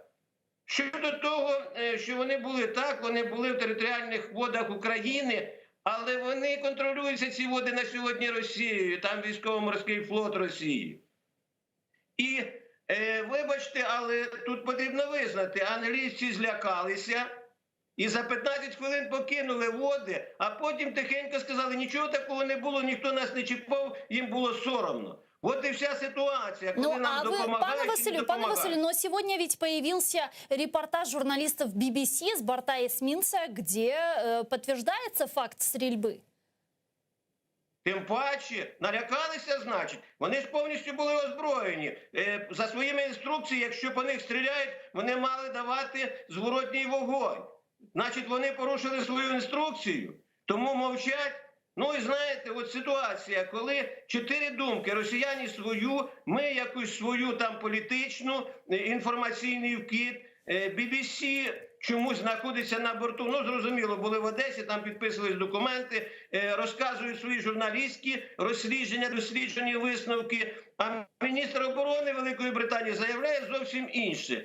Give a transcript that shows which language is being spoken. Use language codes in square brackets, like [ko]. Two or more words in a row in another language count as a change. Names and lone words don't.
[uk] Щодо того, що вони були так, вони були в територіальних водах України, але вони контролюються, ці води, на сьогодні Росією, там військово-морський флот Росії. І вибачте, але тут потрібно визнати, англійці злякалися і за 15 хвилин покинули води, а потім тихенько сказали, нічого такого не було, ніхто нас не чіпав, їм було соромно. [ru] Вот и вся ситуация, [uk] коли нам допомагають, Пане Василю, [ru] но сегодня ведь появился репортаж журналистов BBC с борта эсминца, где подтверждается факт стрельбы. [uk] Тим паче, налякалися, значить. Вони ж повністю були озброєні. За своїми інструкціями, якщо по них стріляють, вони мали давати зворотній вогонь. Значить, вони порушили свою інструкцію, тому мовчать. Ну і знаєте, от ситуація, коли 4 думки, росіяни свою, ми якусь свою там політичну, інформаційний вкид, BBC чомусь знаходиться на борту, ну зрозуміло, були в Одесі, там підписувались документи, розказують свої журналістські розслідження, досліджені висновки, а міністр оборони Великої Британії заявляє зовсім інше.